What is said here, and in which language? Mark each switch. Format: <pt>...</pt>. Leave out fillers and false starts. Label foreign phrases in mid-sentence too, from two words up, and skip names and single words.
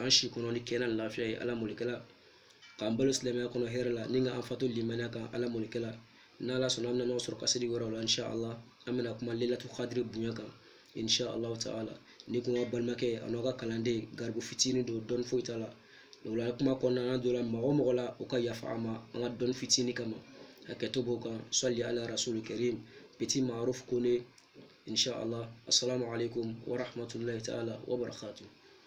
<bm>an si kɔnɔ ni kɛnɛ ni lafiya ye ala mɔlikɛla k'an balo silamɛya kɔnɔ hɛrɛ la ni ka an fato limaniya kan ala mɔlikɛla n'ala sɔnna an bɛna ɲɔgɔn sɔrɔ kasidi wɛrɛw la inshallah an bɛna kuma lailatul qadri bonya kan</bm> <ar>إن شاء الله تعالى</ar> <bm>ni kun ka balimakɛ a n'aw ka kalanden garibu fitinin don dɔnni foyi t'a la o la kuma kɔnɔna an donna mɔgɔ o mɔgɔ la o ka yafa an ma an ka dɔnni fitinin kama hakɛto b'o kan</bm> <ar>صل على رسول كريم</ar> <bm>petit ma'ruf kone inshallah</bm> <ar>السلام عليكم ورحمة الله تعالى وبركاته</ar>